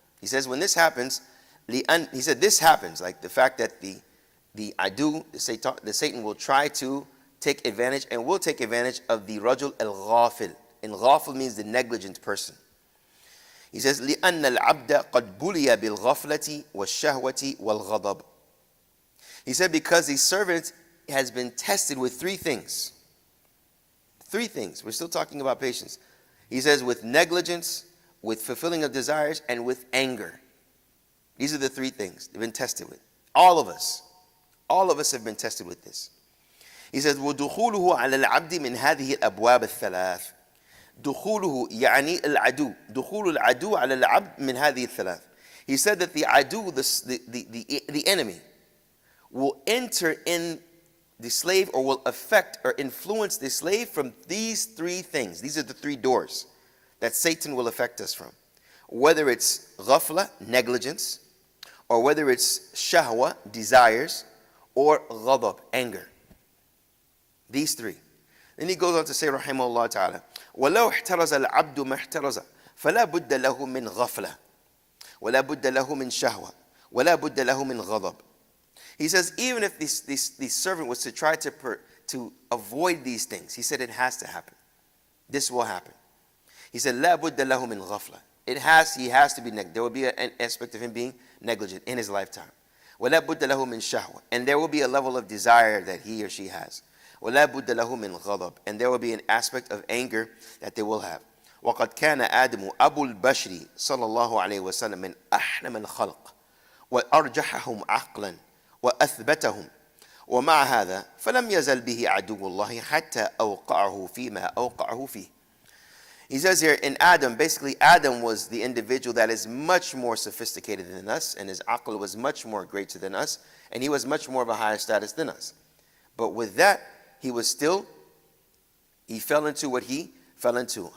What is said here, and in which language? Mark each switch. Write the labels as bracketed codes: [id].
[en] He says when this happens, he said this happens, like the fact that the adu, the Satan will try to take advantage and will take advantage of the rajul al-ghafil. And ghafil means the negligent person. He says, [ar] لِأَنَّ الْعَبْدَ قَدْ بُلِيَ بِالْغَفْلَةِ وَالشَّهْوَةِ وَالْغَضَبِ. [en] He said because the servant has been tested with three things. Three things. We're still talking about patience. He says with negligence, with fulfilling of desires, and with anger. These are the three things they've been tested with. All of us have been tested with this. He says, [ar] وَدُخُولُهُ عَلَى الْعَبْدِ مِنْ هَذِهِ الْأَبْوَابِ الثَّلَاثِ. دخوله يعني العدو دخول العدو على العبد من هذه الثلاث. [en] He said that the adu, the enemy, will enter in the slave or will affect or influence the slave from these three things. These are the three doors that Satan will affect us from. Whether it's ghafla, negligence, or whether it's shahwa, desires, or ghadab, anger. These three. Then he goes on to say, [ar] rahimahullah ta'ala, وَلَوْ احْتَرَزَ الْعَبْدُ مَا احْتَرَزَ فَلَا بُدَّ لَهُ مِنْ غَفْلَةٍ وَلَا بُدَّ لَهُ مِنْ شَهْوَةٍ وَلَا بُدَّ لَهُ مِنْ غَضَبٍ. [en] He says, even if this servant was to try to avoid these things, he said it has to happen. This will happen. He said, [ar] لَا بُدَّ لَهُ مِنْ غَفْلَةٍ. [en] He has to be negligent. There will be an aspect of him being negligent in his lifetime. [ar] وَلَا بُدَّ لَهُ مِنْ شَهْوَةٍ. [en] And there will be a level of desire that he or she has. [ar] وَلَا بُدَّ لَهُ مِنْ غَضَبٍ. [en] And there will be an aspect of anger that they will have. [ar] وَقَدْ كَانَ آدَمُ أَبُو الْبَشْرِ صلى الله عليه وسلم من أحلم الخلق وأرجحهم عقلا وأثبتهم ومع هذا فلم يزل به عدو الله حتى أوقعه فيما أوقعه فيه. [en] He says here in Adam, basically Adam was the individual that is much more sophisticated than us, and his aql was much more greater than us, and he was much more of a higher status than us. But with that, he fell into what he fell into.